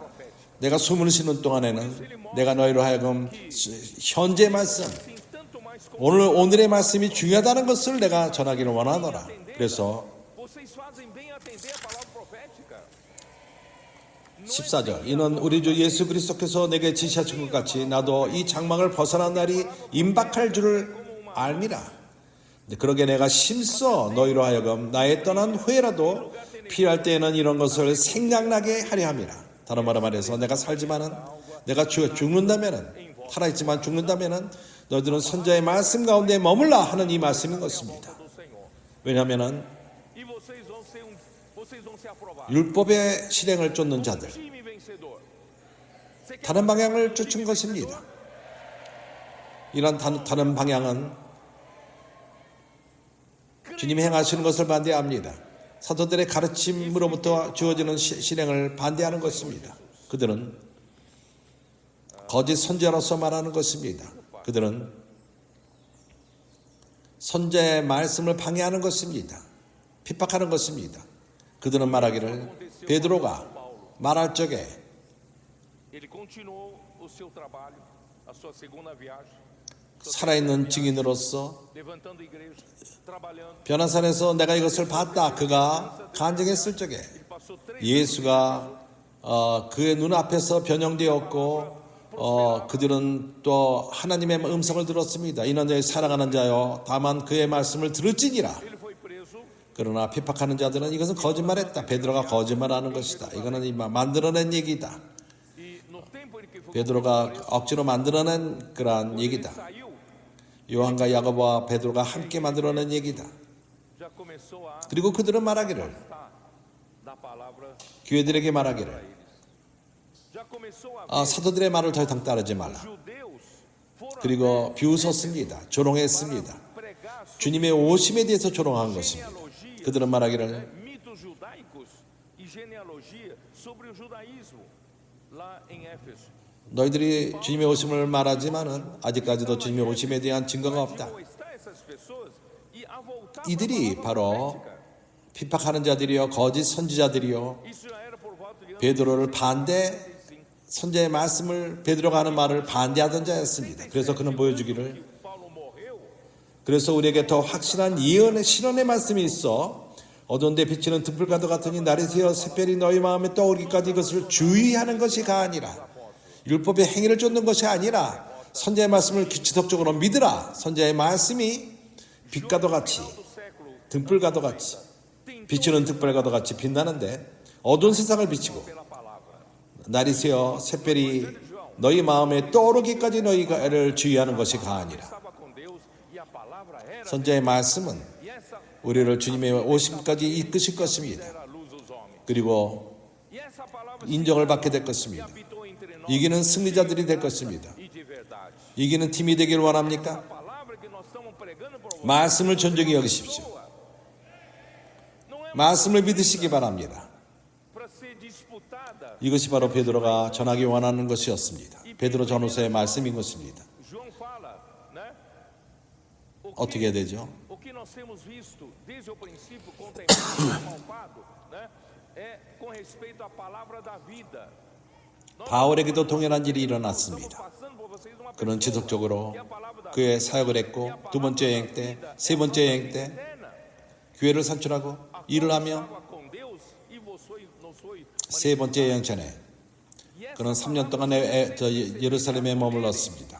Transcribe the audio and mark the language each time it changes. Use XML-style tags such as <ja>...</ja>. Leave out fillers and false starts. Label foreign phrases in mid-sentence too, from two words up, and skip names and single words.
<ko>내가 숨을 쉬는 동안에는 내가 너희로 하여금 현재의 말씀,</ko> <pt>Sim, tanto mais como</pt> <ko>오늘의 말씀이 중요하다는 것을 내가 전하기를 원하노라. 그래서</ko> <pt>vocês fazem bem atender a palavra profética.</pt> <ko>14절 이는 우리 주 예수 그리스도께서 내게 지시하신 것 같이 나도 이 장막을 벗어난 날이 임박할 줄을 알미라. 그러게 내가 심써 너희로 하여금 나의 떠난 후에라도 필요할 때에는 이런 것을 생각나게 하려 함이라. 다른 말로 말해서 내가 살지만은 내가 죽는다면은 살아있지만 죽는다면은 너희들은 선지자의 말씀 가운데 머물라 하는 이 말씀인 것입니다.</ko> <pt>do Senhor.</pt> <ko>왜냐하면은</ko> <pt>E vocês vão ser aprovados.</pt> <ko>율법의 실행을 쫓는 자들,</ko> <pt>Time vencedor. Você quer</pt> <ko>다른 방향을 쫓은 것입니다. 이런 다른 방향은 주님이 행하시는 것을 반대합니다. 사도들의 가르침으로부터 주어지는 실행을 반대하는 것입니다. 그들은 거짓 선지자로서 말하는 것입니다. 그들은 선지자의 말씀을 방해하는 것입니다. 핍박하는 것입니다. 그들은 말하기를 베드로가 말할 적에</ko> <pt>Ele continuou o seu trabalho, a sua segunda viagem,</pt> <ko>살아있는 증인으로서</ko> <pt>levantando a igreja, trabalhando.</pt> <ko>변화산에서 내가 이것을 봤다. 그가 간증했을 적에</ko> <pt>Ele passou 3</pt> <ko>예수가 그의 눈앞에서 변형되었고 그들은 또 하나님의 음성을 들었습니다. 이는 내 사랑하는 자요 다만 그의 말씀을 들을지니라.</ko> <pt>Ele foi preso.</pt> <ko>그러나 핍박하는 자들은 이것은 거짓말했다. 베드로가 거짓말하는 것이다. 이거는 만들어낸 얘기다.</ko> <pt>E no tempo em que foi</pt> <ko>베드로가 억지로 만들어낸 그러한 얘기다.</ko> <pt>saiu,</pt> <ko>요한과 야고보와 베드로가 함께 만들어낸 얘기다.</ko> <pt>já começou a</pt> <ko>그리고 그들은 말하기를</ko> <pt>afastar da palavra.</pt> <ko>교회들에게 말하기를</ko> <pt>Já começou a</pt> <ko>사도들의 말을 더 이상 따르지 말라.</ko> <pt>judeus foram</pt> <ko>그리고 비웃었습니다. 조롱했습니다.</ko> <pt>pregar sobre</pt> <ko>주님의 오심에 대해서 조롱한 것입니다.</ko> <pt>genealogia,</pt> <ko>그들은 말하기를</ko> <pt>mitos judaicos e genealogia sobre o judaísmo lá em Éfeso.</pt> <ko>너희들이 주님의 오심을 말하지만은 아직까지도 주님의 오심에 대한 증거가 없다.</ko> <pt>Onde estão essas pessoas? E a voltar</pt> <ko>이들이</ko> <pt>para a</pt> <ko>바로</ko> <pt>palavra profética.</pt> <ko>핍박하는 자들이요 거짓 선지자들이요</ko> <pt>Isso já era por volta de</pt> <ko>베드로를 선지자의 말씀을 베드로가 하는 말을 반대하던 자였습니다. 그래서 그는 보여주기를</ko> <pt>que Paulo morreu.</pt> <ko>그래서 우리에게 더 확실한 예언의 실언의 말씀이 있어 어두운 데 비치는 등불과도 같으니 날이 새어 샛별이 너희 마음에 떠오르기까지 이것을 주의하는 것이 가아니라. 율법의 행위를 쫓는 것이 아니라 선지자의 말씀을 지속적으로 믿으라. 선지자의 말씀이 빛과도 같이</ko> <pt>Do século</pt> <ko>등불과도 같이 비치는 등불과도 같이 빛나는데 어두운 세상을 비치고</ko> <pt>pela palavra.</pt> <ko>날이 새어 샛별이 너희 마음에 떠오르기까지 너희를 주의하는 것이 가아니라.</ko> <pt>Estava com Deus e a palavra era</pt> <ko>선지자의 말씀은</ko> <pt>e essa</pt> <ko>우리를 주님의 오심까지 이끄실 것입니다.</ko> <pt>era a luz dos homens.</pt> <ko>그리고</ko> <pt>E essa palavra</pt> <ko>인정을 받게 될 것입니다.</ko> <pt>habitou entre nós</pt> <ko>이기는 승리자들이 될 것입니다.</ko> <pt>e de verdade.</pt> <ko>이기는 팀이 되길 원합니까?</ko> <pt>A palavra que nós estamos pregando por</pt> <ko>말씀을 존중히 여기십시오.</ko> <pt>não é</pt> <ko>말씀을 믿으시기 바랍니다.</ko> <pt>para ser disputada.</pt> <ko>이것이 바로 베드로가 전하기 원하는 것이었습니다. 베드로 전후서의 말씀인 것입니다.</ko> <pt>João fala, né?</pt> <ko>어떻게 해야 되죠?</ko> <pt>O que nós temos visto desde o princípio contemplado, palpado, né? É com respeito à palavra da vida.</pt> <ko>바울에게도 동일한 일이 일어났습니다. 그는 지속적으로 그의 사역을 했고 두 번째 여행 때, 세 번째 여행 때 교회를 산출하고 일을 하며 세 번째 여행 전에 그는 3년 동안 예루살렘에 머물렀습니다.</ko>